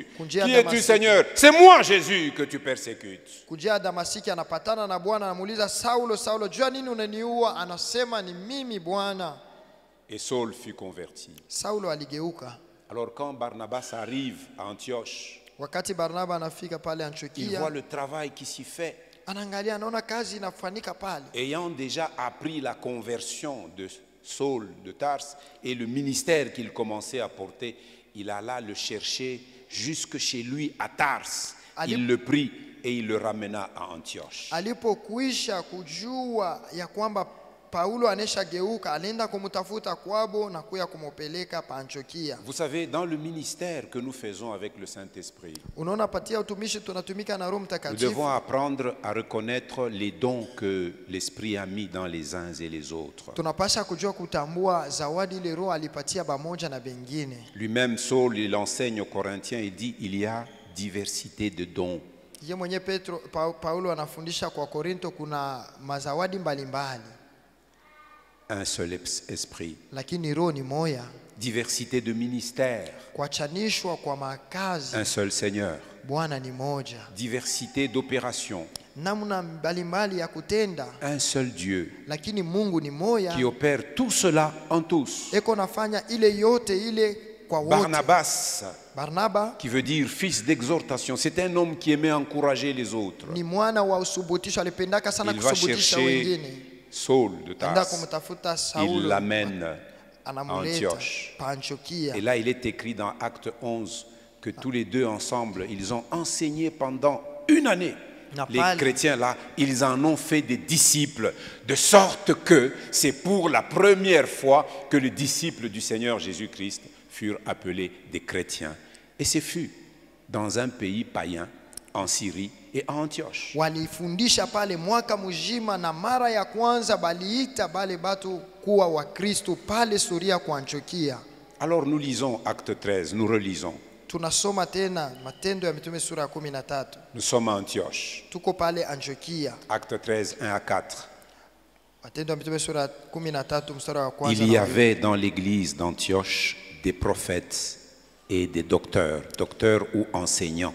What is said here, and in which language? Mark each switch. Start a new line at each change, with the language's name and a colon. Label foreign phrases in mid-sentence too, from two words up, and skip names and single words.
French: Qui es-tu, Seigneur? C'est moi, Jésus, que tu persécutes.
Swahili: Kujia Damasiki anapatana na Bwana, anamuuliza Saulo, Saulo, jua nini unaniua? Anasema ni mimi Bwana.
French: Et Saul fut converti.
Swahili: Saulo aligeuka.
French: Alors quand Barnabas arrive à Antioche,
Swahili: Wakati Barnaba anafika pale
French: il
Swahili: Antiokia,
French: voit le travail qui s'y fait.
Swahili: anaangalia anaona kazi inafanyika pale.
French: Ayant déjà appris la conversion de Saul de Tarse et le ministère qu'il commençait à porter, il alla le chercher jusque chez lui à Tarse. Il le prit et il le ramena à Antioche.
Swahili: Alipokuisha kujua ya kwamba Paulo aneshageuka, alienda kumtafuta kwabo na kuya kumupeleka pa Antiokia.
French: Vous savez, dans le ministère que nous faisons avec le Saint-Esprit,
Swahili: Unaona, patia utumishi tunatumika na Roho
French: nous
Swahili: Mtakatifu.
French: devons apprendre à reconnaître les dons que l'Esprit a mis dans les uns et les autres.
Swahili: Tunapasha kujua kutambua zawadi ile Roho alipatia pamoja na bengine.
French: Lui-même, Saul, il enseigne aux Corinthiens et dit, il y a diversité de dons.
Swahili: Yeye mwenye Paulo anafundisha kwa Korinto kuna mazawadi mbalimbali.
French: Un seul esprit.
Swahili: Lakini Roho ni moya.
French: Diversité de ministères.
Swahili: Kuachanishwa kwa makazi.
French: Un seul Seigneur.
Swahili: Bwana ni moja.
French: Diversité d'opérations.
Swahili: Namna mbalimbali ya kutenda.
French: Un seul Dieu.
Swahili: Lakini Mungu ni moya.
French: Qui opère tout cela en tous.
Swahili: Eko nafanya ile yote ile kwa wote. Barnaba
French: qui veut dire fils d'exhortation. C'est un homme qui aimait encourager les autres.
Swahili: ni mwana wa usubutisho, alipendaka sana
French: Il va
Swahili: kusubutisha
French: chercher
Swahili: wengine.
French: Saul de
Swahili: Enda
French: Tarse.
Swahili: kumtafuta
French: Il
Swahili: Saulo,
French: l'amène à
Swahili: anamuleta
French: Antioche.
Swahili: pa Antiokia.
French: Et là, il est écrit dans Acte 11 que tous les deux ensemble, ils ont enseigné pendant une année. Les chrétiens là, ils en ont fait des disciples, de sorte que c'est pour la première fois que les disciples du Seigneur Jésus-Christ furent appelés des chrétiens. Et ce fut dans un pays païen, en Syrie et à Antioche.
Swahili: Walifundisha pale mwaka mzima, na mara ya kwanza baliita bale batu kuwa wa Kristo pale Suria kwa Antiokia.
French: Alors nous lisons Acte 13, nous relisons.
Swahili: Tunasoma tena Matendo ya Mitume sura ya 13.
French: Nous sommes à Antioche.
Swahili: Tuko pale Antiokia.
French: Acte 13, 1 à 4.
Swahili: Matendo ya Mitume sura ya 13 mstari wa kwanza.
French: Il y avait dans l'église d'Antioche des prophètes et des docteurs ou enseignants.